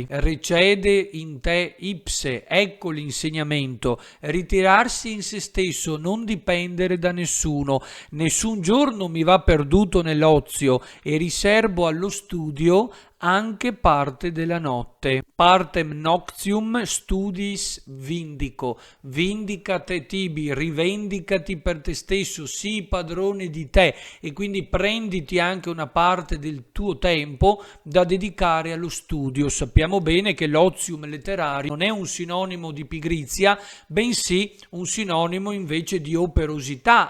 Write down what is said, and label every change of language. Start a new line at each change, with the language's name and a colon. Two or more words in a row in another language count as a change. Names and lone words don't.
Latin: Recede in te ipse,
Italian: ecco l'insegnamento, ritirarsi in se stesso, non dipendere da nessuno. Nessun giorno mi va perduto nell'ozio e riservo allo studio anche parte della notte.
Latin: Partem noctium studiis vindico, vindicate tibi,
Italian: rivendicati per te stesso, sii padrone di te, e quindi prenditi anche una parte del tuo tempo da dedicare allo studio. Sappiamo bene che l'ozium letterario non è un sinonimo di pigrizia, bensì un sinonimo invece di operosità.